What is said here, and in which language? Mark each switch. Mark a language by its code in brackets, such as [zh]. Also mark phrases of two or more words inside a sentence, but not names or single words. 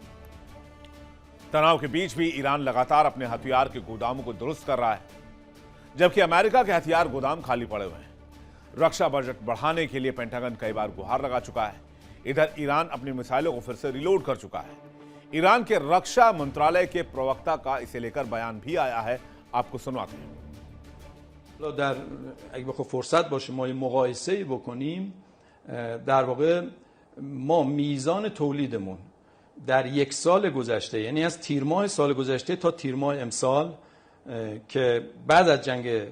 [hi] तनाव के बीच भी ईरान लगातार अपने हथियार के गोदामों को दुरुस्त कर रहा है, जबकि अमेरिका के हथियार गोदाम खाली पड़े हुए हैं। रक्षा बजट बढ़ाने के लिए पेंटागन कई बार गुहार लगा चुका है। इधर ईरान अपनी मिसाइलों को फिर से रिलोड कर चुका है। ईरान के रक्षा मंत्रालय के प्रवक्ता का इसे लेकर बयान भी आया है, आपको सुनवाते हैं। [fa] در اگه بخواد فرصت باشه ما مقایسه‌ای بکنیم در واقع ما میزان تولیدمون در یک سال گذشته یعنی از تیر ماه سال گذشته تا تیر ماه امسال که بعد از جنگ